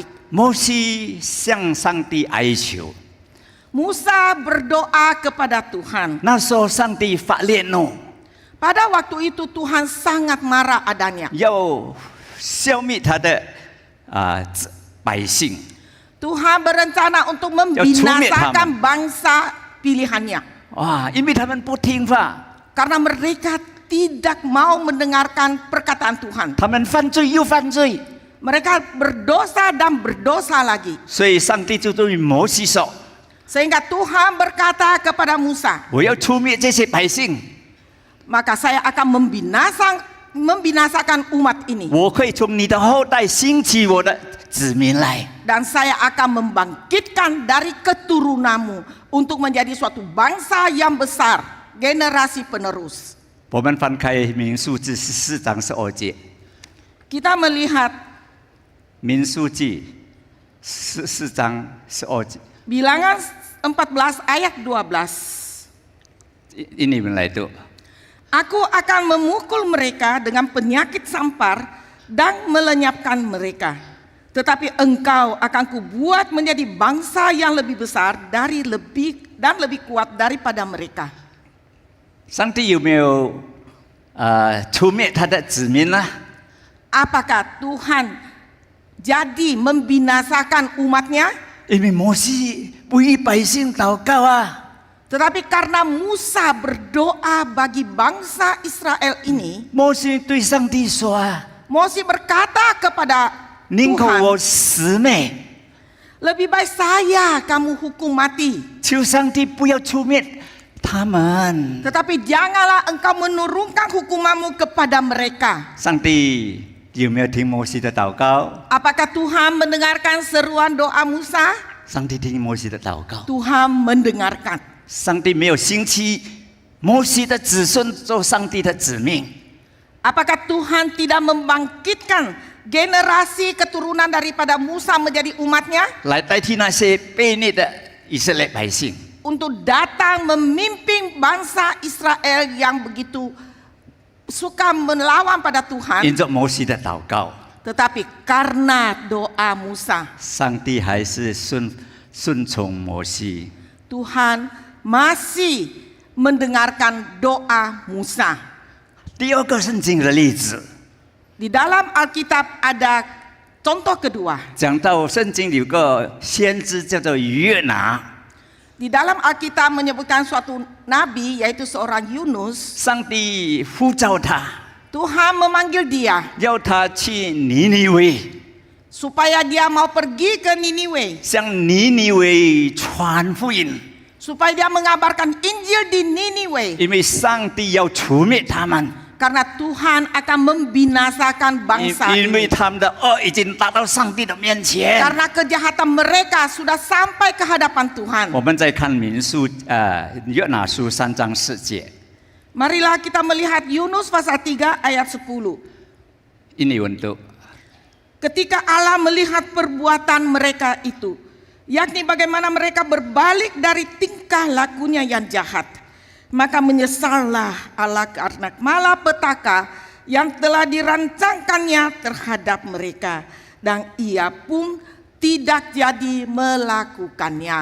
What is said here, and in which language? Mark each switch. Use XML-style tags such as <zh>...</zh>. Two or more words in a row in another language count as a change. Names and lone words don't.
<zh>摩西向上帝哀求，</zh> <id>Musa berdoa kepada Tuhan.</id> <zh>那时候上帝发烈怒，</zh> <id>Pada waktu itu Tuhan sangat marah adanya.</id> <zh>要消灭他的百姓。</zh> <id>Tuhan berencana untuk membinasakan bangsa pilihannya.</id> <zh>哇，因为他们不听话，</zh> <id>Karena mereka tidak mau mendengarkan perkataan Tuhan.</id> <zh>他们犯罪又犯罪，</zh> <id>Mereka berdosa dan berdosa lagi.</id> <zh>所以上帝就对摩西说：</zh> <id>Sehingga Tuhan berkata kepada Musa,</id> <zh>我要除灭这些百姓，</zh> <id>maka saya akan membinasakan umat ini.</id> <zh>我会从你的后代兴起我的子民来。</zh> <id>Dan saya akan membangkitkan dari keturunanmu untuk menjadi suatu bangsa yang besar, generasi penerus.</id> <zh>我们翻开民数记14章12节，</zh> <id>Kita melihat</id> <zh>民数记14章12节，</zh> <id>Bilangan 14 ayat 12.</id> <zh>ini 们来读。</zh> <id>Aku akan memukul mereka dengan penyakit sampar dan melenyapkan mereka. Tetapi engkau akan kubuat menjadi bangsa yang lebih besar dan lebih kuat daripada mereka.</id> <zh>上帝有没有除灭他的子民呢？</zh> <id>Apakah Tuhan jadi membinasakan umatnya?</id> <zh>因为摩西为百姓祷告啊，</zh> <id>Tetapi karena Musa berdoa bagi bangsa Israel ini,</id> <zh>摩西对上帝说啊，</zh> <id>Mose berkata kepada</id> <zh>宁可</zh> <id>Tuhan,</id> <zh>我死灭，</zh> <id>lebih baik saya kamu hukum mati.</id> <zh>求上帝不要除灭他们。</zh> <id>Tetapi janganlah engkau menurunkan hukumanmu kepada mereka.</id> <zh>上帝有没有听摩西的祷告？</zh> <id>Apakah Tuhan mendengarkan seruan doa Musa?</id> <zh>上帝听摩西的祷告。</zh> <id>Tuhan mendengarkan.</id> <zh>上帝没有兴起摩西的子孙做上帝的子民。</zh> <id>Apakah Tuhan tidak membangkitkan generasi keturunan daripada Musa menjadi umatnya?</id> <zh>来代替那些被虐的以色列百姓。</zh> <id>Untuk datang memimpin bangsa Israel yang begitu suka melawan pada</id> <zh>因</zh> <id>Tuhan.</id> <zh>着摩西的祷告，</zh> <id>Tetapi karena doa Musa,</id> <zh>上帝还是顺从摩西。</zh> <id>Tuhan masih mendengarkan doa Musa.</id> <zh>第二个圣经的例子，</zh> <id>Di dalam Alkitab ada contoh kedua.</id> <zh>讲到圣经有个先知叫做约拿，</zh> <id>Di dalam Alkitab menyebutkan suatu nabi yaitu seorang Yunus.</id> <zh>上帝呼召他，</zh> <id>Tuhan memanggil dia</id> <zh>要他去尼尼微，</zh> <id>supaya dia mau pergi ke Niniwe,</id> <zh>向尼尼微传福音，</zh> <id>supaya dia mengabarkan Injil di Niniwe,</id> <zh>因为上帝要除灭他们，</zh> <id>karena Tuhan akan membinasakan bangsa</id> <zh>因为</zh> <id>ini.</id> <zh>他们的恶已经达到上帝的面前。</zh> <id>Karena kejahatan mereka sudah sampai ke hadapan Tuhan.</id> <zh>我们再看民数约拿书3章4节，</zh> <id>Marilah kita melihat Yunus pasal 3 ayat 10. ini untuk Ketika Allah melihat perbuatan mereka itu, yakni bagaimana mereka berbalik dari tingkah lakunya yang jahat, maka menyesallah Allah karena malapetaka yang telah dirancangkannya terhadap mereka, dan ia pun tidak jadi melakukannya.</id>